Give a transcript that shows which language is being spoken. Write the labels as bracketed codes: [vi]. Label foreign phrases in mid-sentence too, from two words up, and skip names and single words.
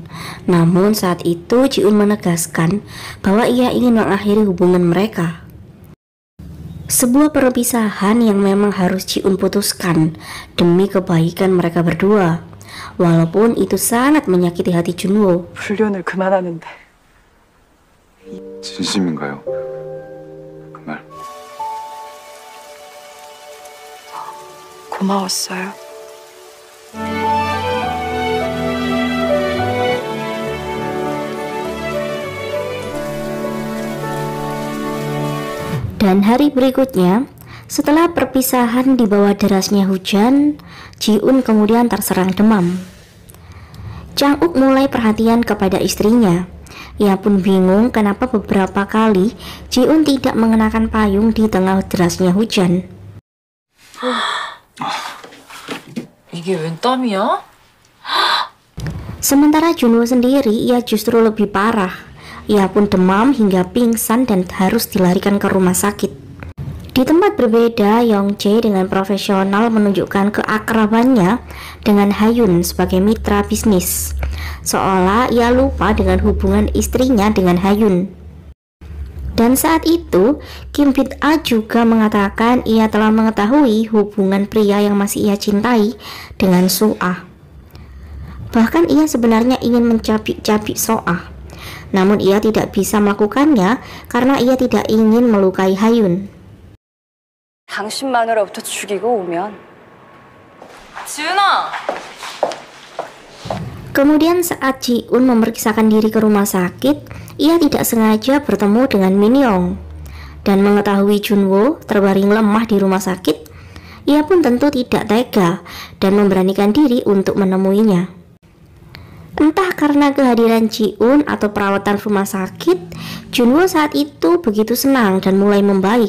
[id] Namun saat itu Ji-un menegaskan bahwa ia ingin mengakhiri hubungan mereka. Sebuah perpisahan yang memang harus Ji-un putuskan demi kebaikan mereka berdua. Walaupun itu sangat menyakiti hati Junwoo. [ko] 불륜을 그만하는데. 진심인가요? 그 말. 고마웠어요. [id] Dan hari berikutnya, setelah perpisahan di bawah derasnya hujan, Ji-un kemudian terserang demam. Chang-uk mulai perhatian kepada istrinya. Ia pun bingung kenapa beberapa kali Ji-un tidak mengenakan payung di tengah derasnya hujan. [ko] 이게 웬 땀이야? [id] Sementara Junwoo sendiri, ia justru lebih parah. Ia pun demam hingga pingsan dan harus dilarikan ke rumah sakit. Di tempat berbeda, Yongjae dengan profesional menunjukkan keakrabannya dengan Hayun sebagai mitra bisnis, seolah ia lupa dengan hubungan istrinya dengan Hayun. Dan saat itu, Kim Bit-a juga mengatakan ia telah mengetahui hubungan pria yang masih ia cintai dengan Soa. Bahkan ia sebenarnya ingin mencabik-cabik Soa, namun ia tidak bisa melakukannya karena ia tidak ingin melukai Hayun. [ko] 당신 마누라부터 죽이고 오면. 지은아! [id] Kemudian saat Ji-un memeriksakan diri ke rumah sakit, ia tidak sengaja bertemu dengan Min-young. Dan mengetahui Junwo terbaring lemah di rumah sakit, ia pun tentu tidak tega dan memberanikan diri untuk menemuinya. Entah karena kehadiran Ji-un atau perawatan rumah sakit, Junwo saat itu begitu senang dan mulai membaik.